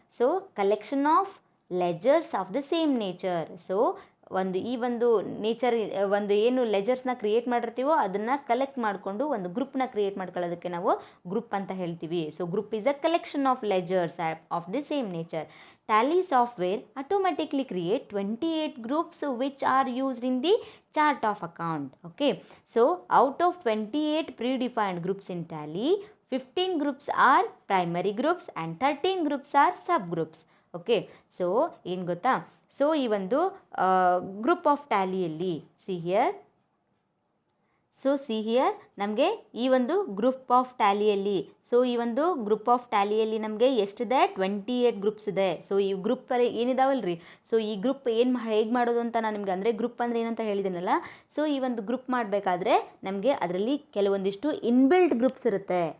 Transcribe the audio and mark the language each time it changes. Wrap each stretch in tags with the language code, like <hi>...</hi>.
<en>So collection of ledgers of the same nature.</en> <kn>So ಈ ಒಂದು nature, ಒಂದು ಏನು ಲೆಜರ್ಸ್ನ ಕ್ರಿಯೇಟ್ ಮಾಡಿರ್ತೀವೋ ಅದನ್ನು ಕಲೆಕ್ಟ್ ಮಾಡಿಕೊಂಡು ಒಂದು ಗ್ರೂಪ್ನ ಕ್ರಿಯೇಟ್ ಮಾಡ್ಕೊಳ್ಳೋದಕ್ಕೆ ನಾವು ಗ್ರೂಪ್ ಅಂತ ಹೇಳ್ತೀವಿ.</kn> <en>So group is a collection of ledgers of the same nature. Tally software automatically create 28 groups which are used in the chart of account. Okay, so out of 28 predefined groups in Tally, 15 groups are primary groups and 13 groups are subgroups.</en> <kn>Okay, so ಏನು ಗೊತ್ತಾ? So ಈ ಒಂದು group of ಟ್ಯಾಲಿಯಲ್ಲಿ see here ನಮಗೆ ಈ ಒಂದು group of ಟ್ಯಾಲಿಯಲ್ಲಿ, so ಈ ಒಂದು group of ಟ್ಯಾಲಿಯಲ್ಲಿ ನಮಗೆ ಎಷ್ಟಿದೆ? 28 ಗ್ರೂಪ್ಸ್ ಇದೆ. ಸೊ ಈ ಗ್ರೂಪ್ ಏನಿದಾವಲ್ರಿ, ಸೊ ಈ ಗ್ರೂಪ್ ಹೇಗೆ ಮಾಡೋದು ಅಂತ ನಾನು ನಿಮ್ಗೆ, ಅಂದರೆ ಗ್ರೂಪ್ ಅಂದರೆ ಏನಂತ ಹೇಳಿದ್ದೀನಲ್ಲ, ಸೊ ಈ ಒಂದು ಗ್ರೂಪ್ ಮಾಡಬೇಕಾದ್ರೆ ನಮಗೆ ಅದರಲ್ಲಿ ಕೆಲವೊಂದಿಷ್ಟು ಇನ್ಬಿಲ್ಟ್ ಗ್ರೂಪ್ಸ್ ಇರುತ್ತೆ.</kn>